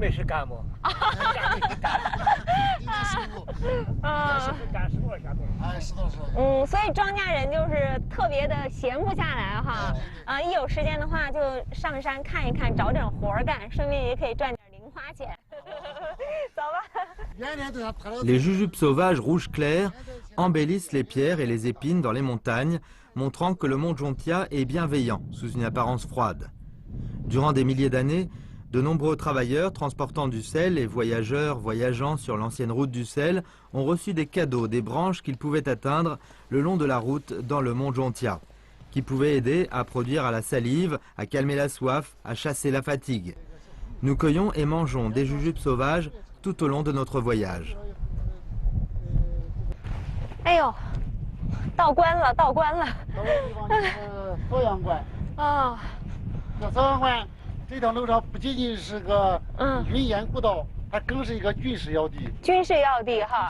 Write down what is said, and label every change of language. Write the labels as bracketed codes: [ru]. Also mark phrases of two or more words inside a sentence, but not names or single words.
[zh] 没事干不？干10多下多。 10多。所以庄稼人就是特别的闲不下来哈。一有时间的话就上山看一看，找点活干，顺便也可以赚点零花钱。走吧。 [fr] Les jujubes sauvages rouges clairs embellissent les pierres et les épines dans les montagnes, montrant que le mont Jontia est bienveillant sous une apparence froide. Durant des milliers d'années, de nombreux travailleurs transportant du sel et voyageurs voyageant sur l'ancienne route du sel ont reçu des cadeaux des branches qu'ils pouvaient atteindre le long de la route dans le mont Jontia, qui pouvaient aider à produire à la salive, à calmer la soif, à chasser la fatigue. Nous cueillons et mangeons des jujubes sauvages tout au long de notre voyage. [zh] 哎呦，到关了，到关了。邵阳关。啊。这邵阳关这条路上不仅仅是个运盐古道，它更是一个军事要地。军事要地哈。